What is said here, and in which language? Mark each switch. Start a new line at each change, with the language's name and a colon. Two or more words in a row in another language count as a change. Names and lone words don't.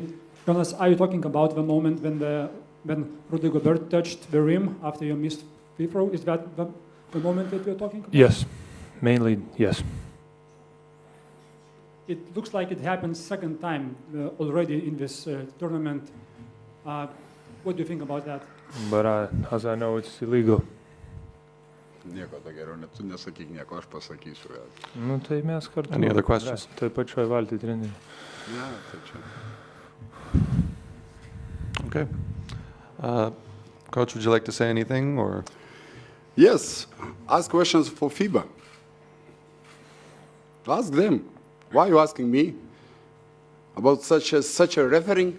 English: Jonas, are you talking about the moment when Rudy Gobert touched the rim after you missed free throw? Is that the moment that you're talking about? Yes, mainly yes. It looks like it happened second time already in this tournament. What do you think about that? But as I know, it's illegal.
Lithuanian: Nieko to geriau, tu nesakyk nieko, aš pasakysiu. Nu, tai mes kartu.
English: Any other questions?
Lithuanian: Toj pačioj valty treneri. Ne, tai čia.
English: Okay. Coach, would you like to say anything, or? Yes, ask questions for FIBA. Ask them. Why are you asking me about such a refereeing?